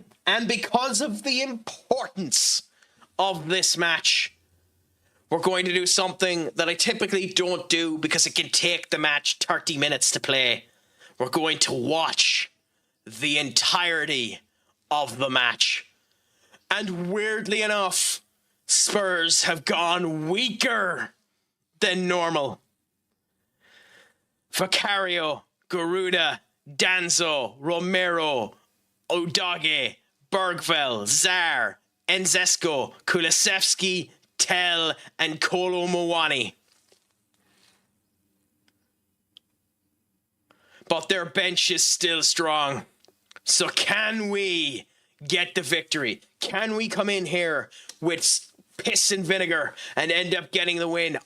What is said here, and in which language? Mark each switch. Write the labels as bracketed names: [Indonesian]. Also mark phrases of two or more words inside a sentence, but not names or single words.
[English] And because of the importance of this match, we're going to do something that I typically don't do because it can take the match 30 minutes to play. We're going to watch the entirety of the match. And weirdly enough, Spurs have gone weaker than normal. Vicario, Garuda, Danzo, Romero, Odage, Bergveld, Zar, Enzesko, Kulusevski, Tell, and Kolo Muani. But their bench is still strong. So can we get the victory? Can we come in here with piss and vinegar and end up getting the win?